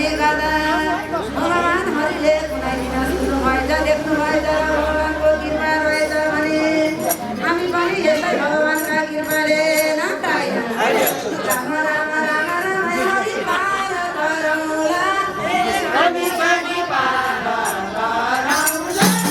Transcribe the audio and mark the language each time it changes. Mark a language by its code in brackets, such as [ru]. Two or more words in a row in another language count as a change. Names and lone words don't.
[ne] गर्दा भगवान हरिले कुनाइदिन सुन्नु भएछ देख्नु भएछ भगवानको कृपा रहेछ भने हामी पनि यसै भगवानका कृपाले नकाया राम राम राम राम हरि पार गरौँला हामी पनि पार गरौँला